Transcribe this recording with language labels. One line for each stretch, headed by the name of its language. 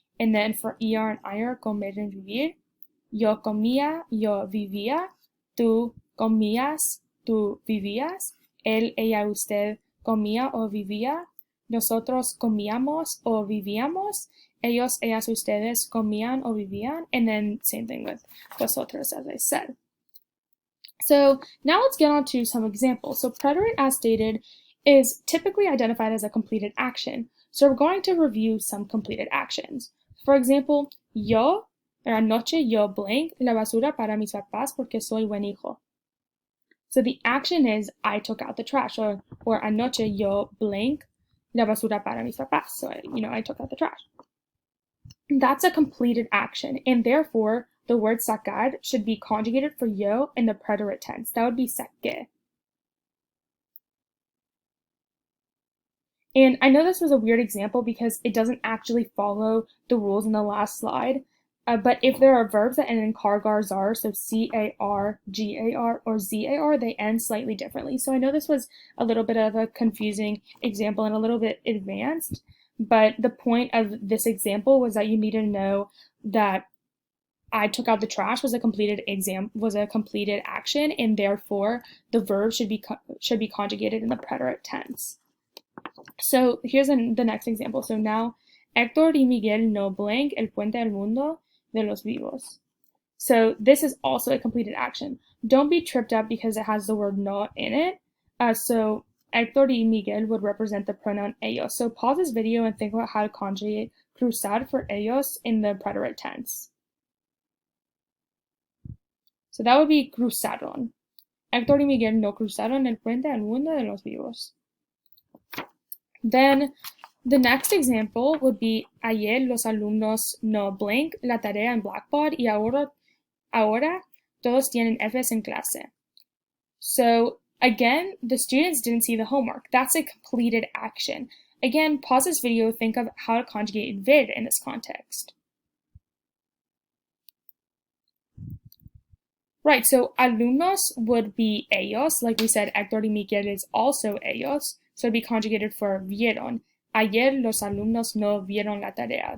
English: And then for ER and IR,
Spanish: comer and vivir, yo comía, yo vivía, tú comías, tú vivías, él, ella, usted comía o vivía, nosotros comíamos o vivíamos, ellos, ellas, ustedes comían o vivían,
English: and then same thing with vosotros, as I said. So now let's get on to some examples. So preterite, as stated, is typically identified as a completed action. So we're going to review some completed actions. For example,
Spanish: yo, anoche yo blank la basura para mis papás porque soy buen hijo.
English: So the action is I took out the trash, or
Spanish: anoche yo blank la basura para mis papás.
English: So, I took out the trash. That's a completed action, and therefore the word sacar should be conjugated for yo in the preterite tense. That would be saqué. And I know this was a weird example because it doesn't actually follow the rules in the last slide, but if there are verbs that end in car, gar, zar, so C-A-R, G-A-R, or Z-A-R, they end slightly differently. So I know this was a little bit of a confusing example and a little bit advanced, but the point of this example was that you need to know that I took out the trash was a completed action, and therefore the verb should be conjugated in the preterite tense. So here's the next example. So now,
Spanish: Héctor y Miguel no blank el puente al mundo de los vivos.
English: So this is also a completed action. Don't be tripped up because it has the word no in it. So Héctor y Miguel would represent the pronoun ellos. So pause this video and think about how to conjugate cruzar for ellos in the preterite tense. So that would be cruzaron.
Spanish: Héctor y Miguel no cruzaron el puente al mundo de los vivos.
English: Then the next example would be
Spanish: ayer los alumnos no blank la tarea en Blackboard y ahora todos tienen Fs en clase.
English: So again, the students didn't see the homework. That's a completed action. Again, pause this video, think of how to conjugate ver in this context. Right, so alumnos would be ellos. Like we said, Héctor y Miguel is also ellos. So it'd be conjugated for vieron.
Spanish: Ayer los alumnos no vieron la tarea.